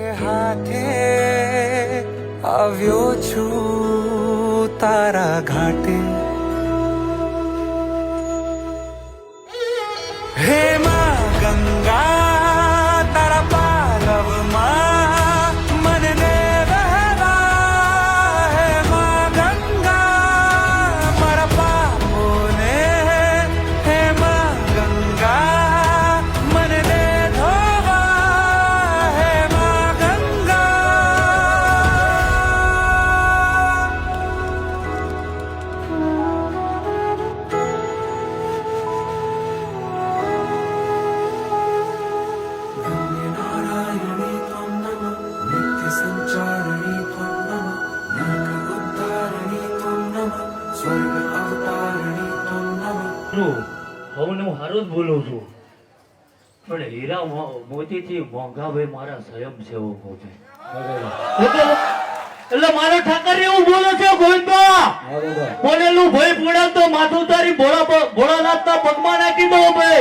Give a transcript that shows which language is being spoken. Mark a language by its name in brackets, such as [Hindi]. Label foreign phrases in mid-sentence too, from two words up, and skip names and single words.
[Gujarati] हाथे આવ્યો છું તારા ઘાટે હે માં ગંગા તારા પાલવમાં મને વહેલા હે માં ગંગા મારા પાપોને હે માં ગંગા મને ધોવા હે માં ગંગા [Sanskrit] गंगे नारायणी त्वं नमः नित्य संचारिणी त्वं नमः नरक उद्धारिणी त्वं नमः स्वर्ग अवतारिणी त्वं नमः [Gujarati] હું સારું જ બોલું છું, પણ હીરા મોતીથી મોંઘાભાઈ મારા સ્વયંસેવકો છે. એટલે મારો ઠાકર એવું બોલે છે, ગોવિંદબા બોલેલું ભાઈ ભોળા તો માથું તારી ભોળાનાથના પગમાં નાખી દો ભાઈ.